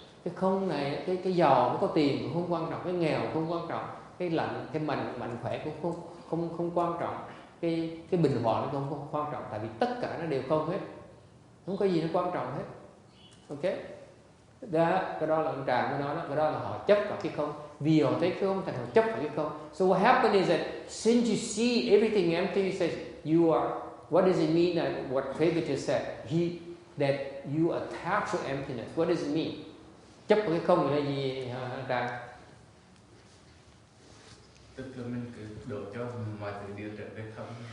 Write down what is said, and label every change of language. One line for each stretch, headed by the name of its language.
Vietnamese: Cái không này, cái giàu nó có tiền cũng không quan trọng, cái nghèo không quan trọng, cái lạnh, cái mạnh khỏe cũng không quan trọng, cái bình hòa nó cũng không quan trọng, tại vì tất cả nó đều không hết, không có gì nó quan trọng hết. Ok? Đó, cái đó là ông Trà mới nói đó, cái đó là họ chấp vào cái không, vì họ thấy cái không thành họ chấp vào cái không.
English: So what happened is that since you see everything empty, he says you are. What does it mean that what David just said? That you attach to emptiness. What does it mean?
Vietnamese: Chấp vào cái không là gì hả Trà? Tức là mình cứ đổ cho mọi thứ điều trở về không.